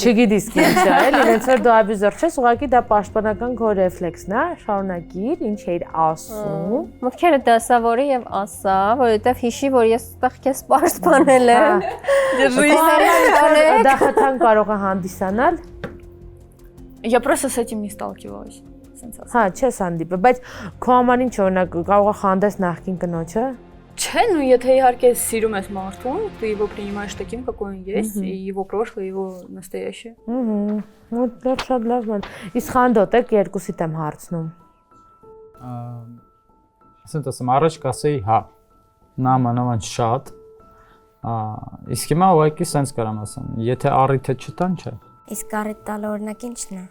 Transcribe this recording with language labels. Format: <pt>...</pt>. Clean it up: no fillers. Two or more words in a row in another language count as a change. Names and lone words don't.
<hy>Չգիտես ինչ է, էլի, ինձ որ դու абьюзер ես, ուղղակի դա պաշտպանական քո ռեֆլեքսն է, շարունակիր, ինչ էիր ասում։ Մտքերը դասավորի եւ ասա, որովհետեւ հիշի, որ ես այդտեղ քեզ պաշտպանել եմ։ Դա խթան կարող է հանդիսանալ։</hy> <ru>Я просто с этим не сталкивалась.</ru> <hy>Հա, չես հանդիպել, բայց քո համար ինչ օրինակ կարող է խանդես նախքին կնոջը։ Չէ, ну եթե իհարկե սիրում ես մարդուն,</hy> <ru>ты его принимаешь таким, какой он есть, и его прошлое, и его настоящее։</ru> <hy>Вот շատ լավ ման։ Իսկ խանդոտ եք երկուսիդ եմ հարցնում։ Ասենք ասեմ, առաջ կասեի հա։ Նամանավանդ շատ։ Իսկ հիմա ուղղակի սենց կարամ ասեմ, եթե առիթը չտան, չէ։ Իսկ առիթ տալը օրինակ ի՞նչն է։</hy>